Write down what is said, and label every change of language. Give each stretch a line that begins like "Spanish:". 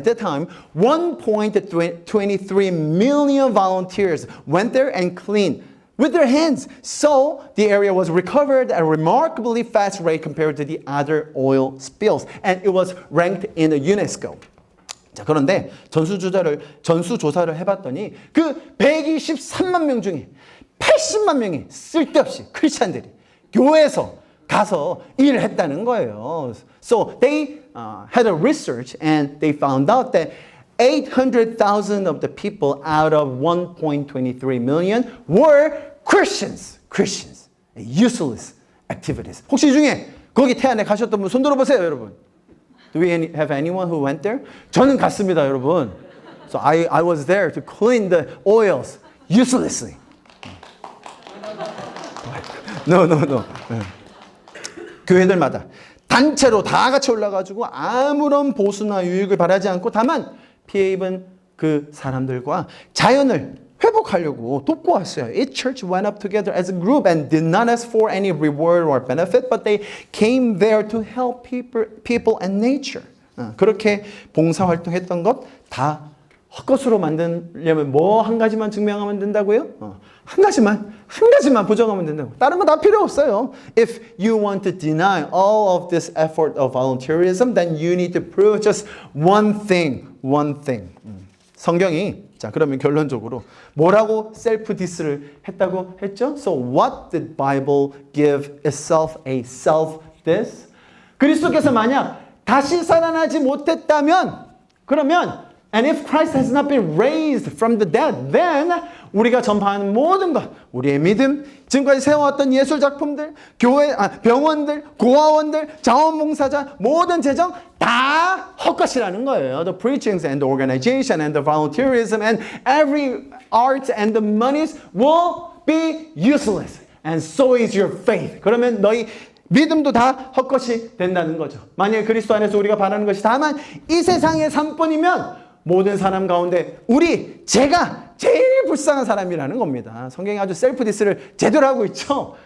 English: At that time, 1.23 million volunteers went there and cleaned with their hands. So the area was recovered at a remarkably fast rate compared to the other oil spills. And it was ranked in the UNESCO.
Korean: 자, 그런데 전수조사를 해봤더니 그 123만 명 중에 80만 명이 쓸데없이 크리스찬들이 교회에서 가서 일을 했다는 거예요.
English: So they had a research and they found out that 800,000 of the people out of 1.23 million were Christians. Useless activities.
Korean: 혹시 이 중에 거기 태안에 가셨던 분 손 들어보세요, 여러분.
English: Do we have anyone who went there?
Korean: 저는 갔습니다, 여러분.
English: So I was there to clean the oils uselessly. No.
Korean: 교회들마다 단체로 다 같이 올라가지고 아무런 보수나 유익을 바라지 않고 다만 피해 입은 그 사람들과 자연을 회복하려고 돕고 왔어요.
English: Each church went up together as a group and did not ask for any reward or benefit, but they came there to help people and nature.
Korean: 그렇게 봉사활동했던 것 다 헛것으로 만들려면 뭐 한 가지만 증명하면 된다고요? 한 가지만 부정하면 된다고. 다른 거 다 필요 없어요.
English: If you want to deny all of this effort of volunteerism, then you need to prove just one thing.
Korean: 성경이 자, 그러면 결론적으로 뭐라고 셀프 디스를 했다고 했죠?
English: So what did Bible give itself a self diss?
Korean: 그리스도께서 만약 다시 살아나지 못했다면 그러면
English: and if Christ has not been raised from the dead, then
Korean: 우리가 전파하는 모든 것, 우리의 믿음, 지금까지 세워왔던 예술 작품들, 병원들, 고아원들, 자원봉사자, 모든 재정 다 헛것이라는 거예요.
English: The preachings and the organization and the volunteerism and every art and the monies will be useless. And so is your faith.
Korean: 그러면 너희 믿음도 다 헛것이 된다는 거죠. 만약에 그리스도 안에서 우리가 바라는 것이 다만 이 세상의 삶뿐이면 모든 사람 가운데 제가 제일 불쌍한 사람이라는 겁니다. 성경이 아주 셀프 디스를 제대로 하고 있죠.